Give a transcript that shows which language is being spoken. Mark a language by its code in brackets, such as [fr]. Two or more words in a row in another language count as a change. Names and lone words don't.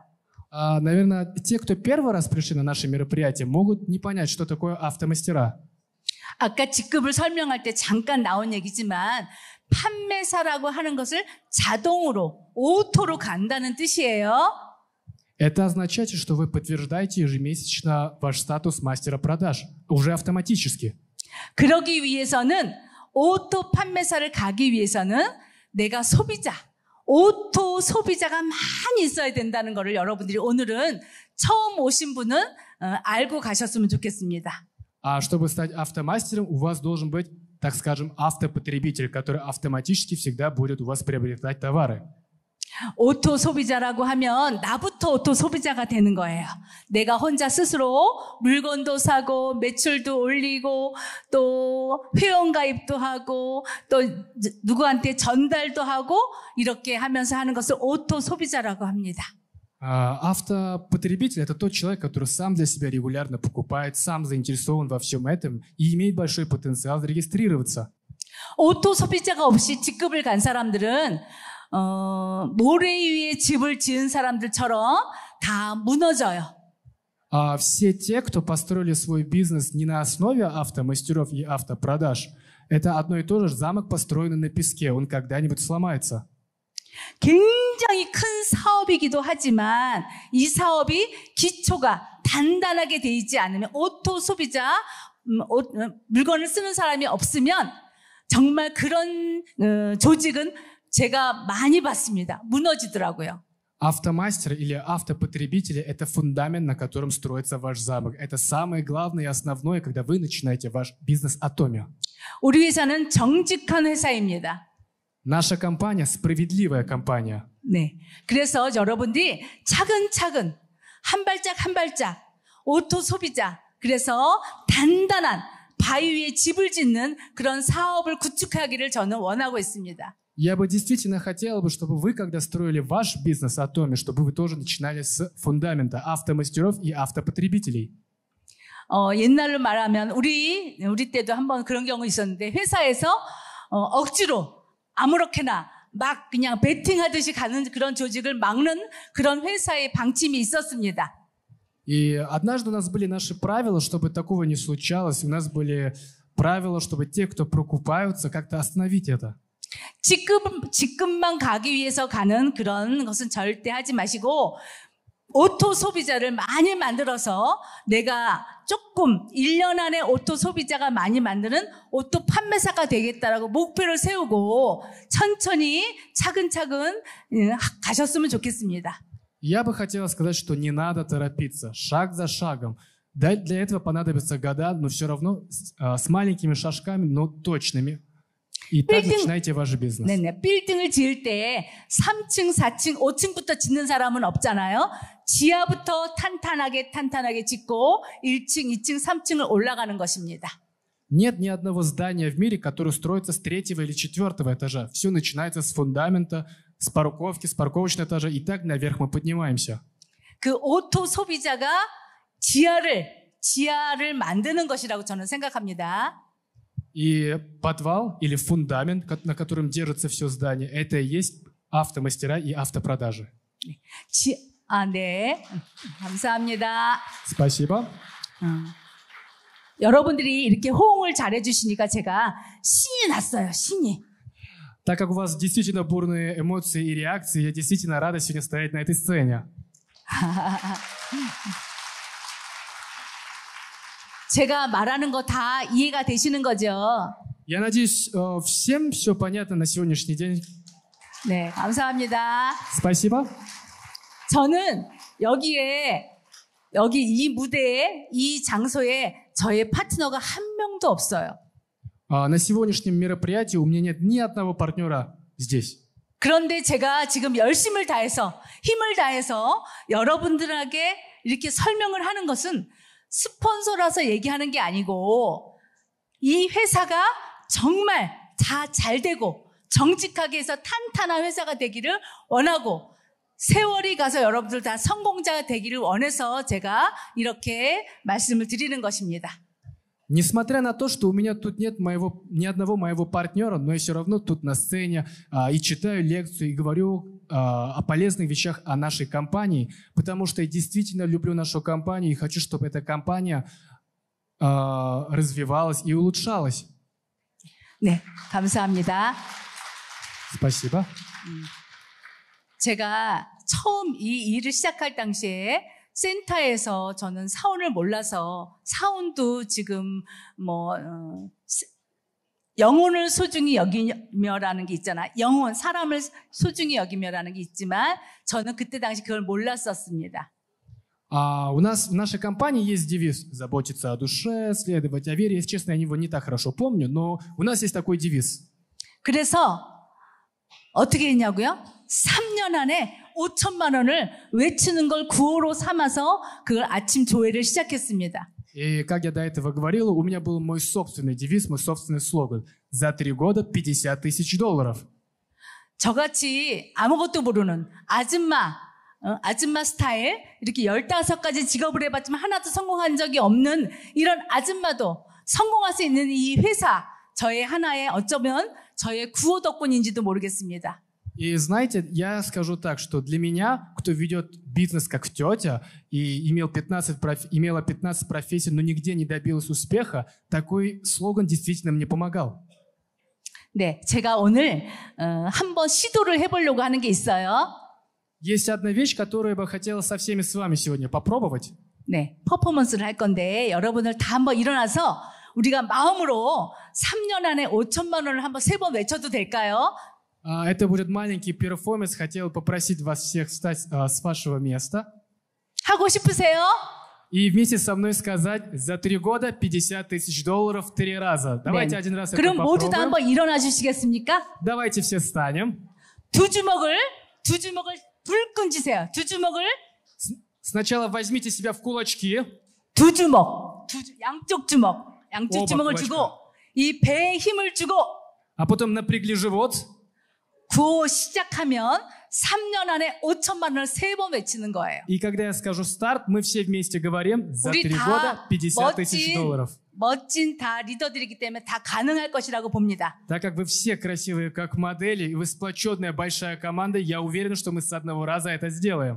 [ru] Наверное, те, кто первый раз пришли на наше мероприятие, могут не понять, что такое автомастера. [ko] 아까 직급을 설명할 때 잠깐 나온 얘기지만 판매사라고 하는 것을 자동으로 오토로 간다는 뜻이에요. [ru] Это означает, что вы подтверждаете ежемесячно ваш статус мастера продаж, уже автоматически. [ko] 그러기 위해서는 오토 판매사를 가기 위해서는 내가 소비자, 오토 소비자가 많이 있어야 된다는 것을 여러분들이 오늘은 처음 오신 분은 알고 가셨으면 좋겠습니다. [ru] А чтобы стать автомастером, у вас должен быть, так скажем, автопотребитель, который автоматически всегда будет у вас приобретать товары. [ko] 오토 소비자라고 하면 나부터 오토 소비자가 되는 거예요. 내가 혼자 스스로 물건도 사고 매출도 올리고 또 회원가입도 하고 또 누구한테 전달도 하고 이렇게 하면서 하는 것을 오토 소비자라고 합니다. [ru] Автопотребитель – это тот человек, который сам для себя регулярно покупает, сам заинтересован во всем этом и имеет большой потенциал зарегистрироваться. [ko] 오토 소비자가 없이 직급을 간 사람들은 모래 위에 집을 지은 사람들처럼 다 무너져요. [ru] Все те, кто построили свой бизнес не на основе автомастеров и автопродаж, это одно и то же замок, построенный на песке, он когда-нибудь сломается. [ko] 굉장히 큰 사업이기도 하지만 이 사업이 기초가 단단하게 돼 있지 않으면 오토 소비자 물건을 쓰는 사람이 없으면 정말 그런 조직은 제가 많이 봤습니다. 무너지더라고요. [ru] Автомастер или автопотребители – это фундамент, на котором строится ваш замок. Это самое главное и основное, когда вы начинаете ваш бизнес Atomy. [ko] 우리 회사는 정직한 회사입니다. [ru] Наша компания – справедливая компания. [ko] 네, 그래서 여러분들이 차근차근 한 발짝 한 발짝 오토 소비자, 그래서 단단한 바위 위에 집을 짓는 그런 사업을 구축하기를 저는 원하고 있습니다. [ru] Я бы действительно хотел, чтобы вы, когда строили ваш бизнес Atomy, чтобы вы тоже начинали с фундамента автомастеров и автопотребителей. [ko] 옛날로 말하면 우리 때도 한번 그런 경우 있었는데 회사에서 억지로 아무렇게나 막 그냥 베팅하듯이 가는 그런 조직을 막는 그런 회사의 방침이 있었습니다. [ru] И однажды у нас были наши правила, чтобы такого не случалось. У нас были правила, чтобы те, кто прокупаются, как-то остановить это. [ko] 직급만 가기 위해서 가는 그런 것은 절대 하지 마시고 오토 소비자를 많이 만들어서 내가 조금 1년 안에 오토 소비자가 많이 만드는 오토 판매사가 되겠다라고 목표를 세우고 천천히 차근차근 가셨으면 좋겠습니다. [ru] Я бы хотел сказать, что не надо торопиться, шаг за шагом. Для этого понадобятся года, но все равно с маленькими шажками, но точными. И так начинайте ваш бизнес. [ko] 네네. 빌딩을 지을 때 3층, 4층, 5층부터 짓는 사람은 없잖아요. 지하부터 탄탄하게 짓고 1층, 2층, 3층을 올라가는 것입니다. [ru] Нет ни одного здания в мире, которое строится с 3-го или 4-го этажа. Все начинается с фундамента, с парковки, с парковочного этажа, и так наверх мы поднимаемся. [ko] 그 오토 소비자가 지하를 만드는 것이라고 저는 생각합니다. [ru] И подвал или фундамент, на котором держится все здание, это и есть автомастера и автопродажи. [ko] 네. 감사합니다. [ru] Спасибо. [ko] 여러분들이 이렇게 호응을 잘해주시니까 제가 신이 났어요. 신이. [ru] Так как у вас действительно бурные эмоции и реакции, я действительно рада сегодня стоять на этой сцене. [ko] 제가 말하는 거 다 이해가 되시는 거죠? [ru] Я надеюсь, всем все понятно на сегодняшний день. [ko] 네, 감사합니다. [ru] Спасибо. [ko] 저는 여기 이 무대에, 이 장소에 저의 파트너가 한 명도 없어요. [ru] На сегодняшнем мероприятии у меня нет ни одного партнера здесь. [ko] 그런데 제가 지금 열심을 다해서, 힘을 다해서 여러분들에게 이렇게 설명을 하는 것은 스폰서라서 얘기하는 게 아니고 이 회사가 정말 다 잘 되고 정직하게 해서 탄탄한 회사가 되기를 원하고 세월이 가서 여러분들 다 성공자가 되기를 원해서 제가 이렇게 말씀을 드리는 것입니다. [ru] Несмотря на то, что у меня тут нет ни одного моего партнера, но я все равно тут на сцене и читаю лекцию, и говорю о полезных вещах о нашей компании, потому что я действительно люблю нашу компанию и хочу, чтобы эта компания развивалась и улучшалась. [ko] 네, 감사합니다. [ru] Спасибо. [ko] 제가 처음 이 일을 시작할 당시에 센터에서 저는 사원을 몰라서 사원도 지금 영혼을 소중히 여기며라는 게 있잖아. 영혼, 사람을 소중히 여기며라는 게 있지만 저는 그때 당시 그걸 몰랐었습니다. [ru] У нас в нашей компании есть девиз «Заботиться о душе, следовать о вере». Если честно, я его не так хорошо помню, но у нас есть такой девиз. [ko] 그래서 어떻게 했냐고요? 3년 안에 5천만 원을 외치는 걸 구호로 삼아서 그걸 아침 조회를 시작했습니다. [ru] И, как я до этого говорил, у меня был мой собственный девиз, мой собственный слоган. За 3 года $50 000. [ko] 저같이 아무것도 모르는 아줌마 스타일, 이렇게 15가지 직업을 해봤지만 하나도 성공한 적이 없는 이런 아줌마도 성공할 수 있는 이 회사, 저의 하나의 어쩌면 저의 구호 덕분인지도 모르겠습니다. [ru] И знаете, я скажу так, что для меня, кто ведет бизнес как тетя и имела 15 профессий, но нигде не добилась успеха, такой слоган действительно мне помогал. [ko] 네, 제가 오늘 한번 시도를 해보려고 하는 게 있어요. [ru] Есть одна вещь, которую я бы хотела со всеми с вами сегодня попробовать. [ko] 네, 퍼포먼스를 할 건데 여러분들 다 한번 일어나서 우리가 마음으로 3년 안에 5천만 원을 한번 3번 외쳐도 될까요? [ru] Это будет маленький перформанс. Хотел попросить вас всех встать с вашего места. [ko] 하고 싶으세요? [ru] И вместе со мной сказать за 3 года $50 000 3 раза. Давайте один раз это [ko] 그럼 모두 다 [ru] попробуем. [ko] 한번 일어나 주시겠습니까? [ru] Давайте все встанем. [ko] 두 주먹을 불끈 쥐세요. 두 주먹을 [ru] Сначала возьмите себя в кулачки. [ko] 두 주먹, 양쪽 오바 주먹을 그거니까. 주고 이 배에 힘을 주고 [ru] А потом напрягли живот. [ko] 구호 시작하면 3년 안에 5천만 원을 3번 외치는 거예요. [ru] И когда я скажу старт, мы все вместе говорим за [ko] 우리 [ru] 3 года [ko] 다 [ru] $50 000. [ko] 멋진 다 리더들이기 때문에 다 가능할 것이라고 봅니다. [ru] Так как вы все красивые как модели, и вы сплоченная большая команда, я уверен, что мы с одного раза это сделаем.